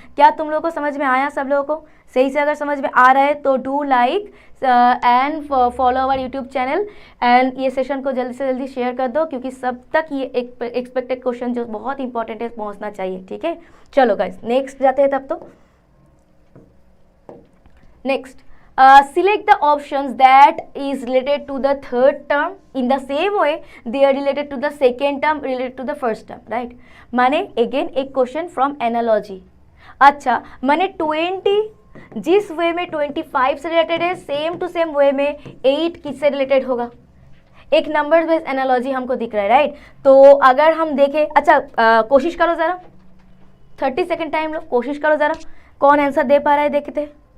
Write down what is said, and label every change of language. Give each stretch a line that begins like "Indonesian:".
Hindi: क्या तुम लोगों को समझ में आया? सब लोगों को सही से अगर समझ में आ रहा है तो do like and follow our YouTube channel, and ये सेशन को जल्दी से जल्दी शेयर कर दो, क्योंकि सब तक ये एक्सपेक्टेड क्वेश्चन जो बहुत इंपॉर्टेंट है पहुंचना चाहिए, ठीक है। चलो गाइस नेक्स्ट जाते हैं तब तो।
English: Next, select the options that is related to the third term in the same way they are related to the second term related to the first term, right।
Hindi: माने again एक question from analogy. अच्छा, माने 20 जिस वे में 25 से related है, same to same way में 8 किससे रिलेटेड होगा, एक नंबर बेस्ड एनालॉजी हमको दिख रहा है, राइट। तो अगर हम देखें, अच्छा कोशिश करो ज़रा, 30 सेकेंड टाइम लो, कोशिश करो ज़रा, कौन आंसर दे पा रहा है देखते हैं।